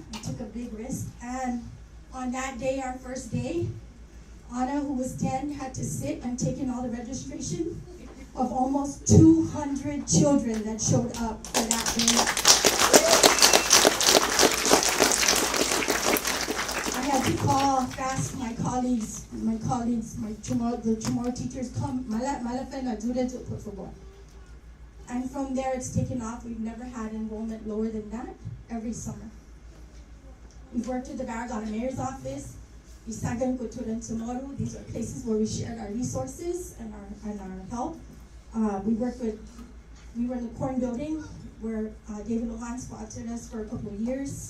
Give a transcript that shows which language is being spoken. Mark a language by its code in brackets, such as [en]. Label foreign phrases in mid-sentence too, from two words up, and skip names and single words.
[en] I took a big risk, and on that day, our first day, Anna, who was 10, had to sit and take in all the registration of almost 200 children that showed up for that day. I had to call fast my colleagues, the Chamorro teachers, come, [ch] Maga'lahen na dure to por favor. [en] And from there, it's taken off. We've never had enrollment lower than that every summer. We've worked with the Maga'lahen Mayor's Office, Isagan Kulturan Chamorro. These are places where we shared our resources and our help. We were in the Corn Building, where David Lohan sponsored us for a couple of years.